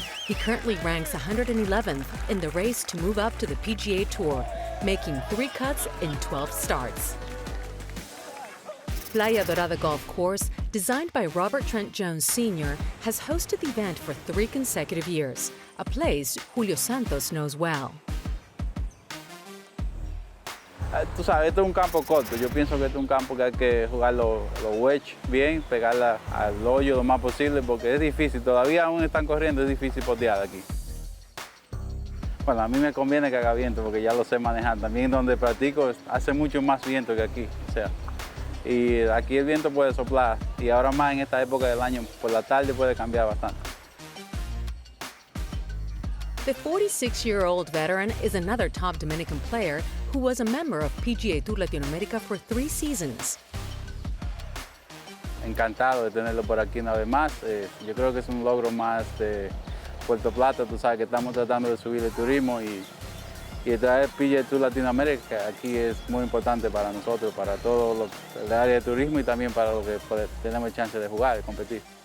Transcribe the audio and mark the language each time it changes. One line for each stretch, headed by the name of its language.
English: He currently ranks 111th in the race to move up to the PGA Tour, making 3 cuts in 12 starts. Playa Dorada Golf Course, designed by Robert Trent Jones Sr., has hosted the event for 3 consecutive years, a place Julio Santos knows well.
Spanish: Tú sabes, este es un campo corto. Yo pienso que este es un campo que hay que jugar los wedge bien, pegarla al hoyo lo más posible, porque es difícil. Todavía aún están corriendo, es difícil potear aquí. Bueno, a mí me conviene que haga viento, porque ya lo sé manejar. También donde practico hace mucho más viento que aquí. O sea, y aquí el viento puede soplar, y ahora más en esta época del año, por la tarde puede cambiar bastante.
English: The 46-year-old veteran is another top Dominican player who was a member of PGA TOUR Latinoamérica for 3 seasons.
Spanish: Encantado de tenerlo por aquí una vez más. Yo creo que es un logro más de Puerto Plata. Tú sabes que estamos tratando de subir el turismo y traer PGA TOUR Latinoamérica aquí es muy importante para nosotros, para todo el área de turismo y también para lo que tenemos chance de jugar, de competir.